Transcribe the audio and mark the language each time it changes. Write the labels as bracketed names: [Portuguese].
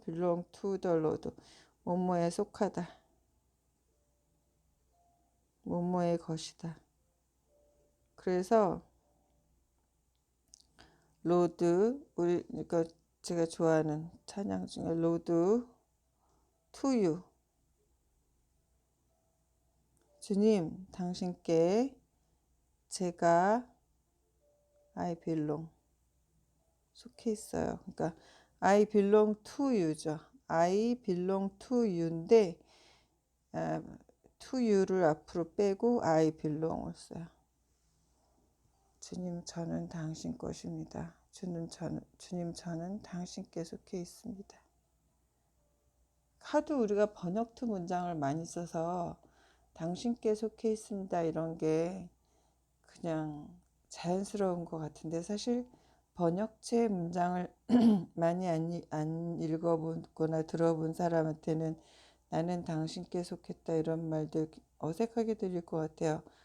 [English] belong to the Lord 뭐뭐에 속하다. [Korean] 뭐뭐의 것이다. 그래서 로드 그러니까 제가 좋아하는 찬양 중에 로드 [English] to you [Korean] 주님 당신께 제가 [English] I belong [Korean] 속해 있어요. 그러니까 [English] I belong to you [Korean] 죠. I belong to you인데 to you를 앞으로 빼고 I belong을 써요. 주님 저는 당신 것입니다. 주님 저는 당신께 속해 있습니다. 하도 우리가 번역트 문장을 많이 써서 당신께 속해 있습니다 이런 게 그냥 자연스러운 것 같은데 사실 번역체 문장을 많이 안 읽어보거나 들어본 사람한테는 나는 당신께 속했다 이런 말들 어색하게 들릴 것 같아요.